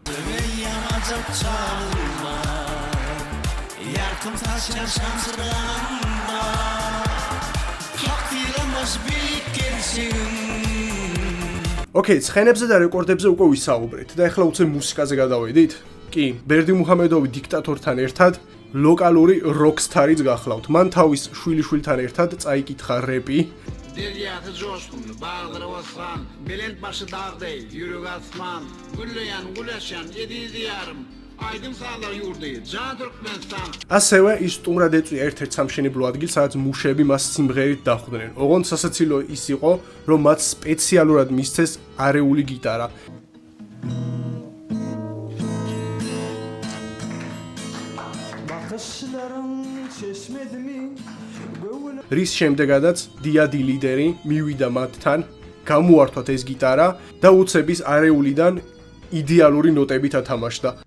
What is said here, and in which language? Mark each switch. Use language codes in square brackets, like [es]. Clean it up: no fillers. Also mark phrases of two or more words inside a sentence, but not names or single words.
[ka] ოკეი, ცხენებზე და რეკორდებზე უკვე ვისაუბრეთ და ახლა უცებ მუსიკაზე გადავედით? კი, ბერდი მუჰამედოვი დიქტატორთან ერთად ლოკალური როკსტარიც გახლავთ. მან თავის შვილიშვილთან ერთად წაიკითხა რეპი. [tk] Deryatı coşkun, bağları vasran, belent başı dağ değil, yürük asman, gülleyen, güleşen, yedi diyarım, aydın sağlar yurdu, can Türkmenistan. [ka] ასევე ის სტუმრად ეწვია ერთ-ერთ სამშენებლო ადგილს, სადაც მუშები მას სიმღერით დახვდნენ. ოღონდ სასაცილო ის იყო, რომ მათ სპეციალურად მისცეს არეული გიტარა. რის შემდეგაც დიადი ლიდერი მივიდა მათთან, გამოართვათ ეს გიტარა და უცებისარეულიდან იდეალური ნოტებით ათამაშდა.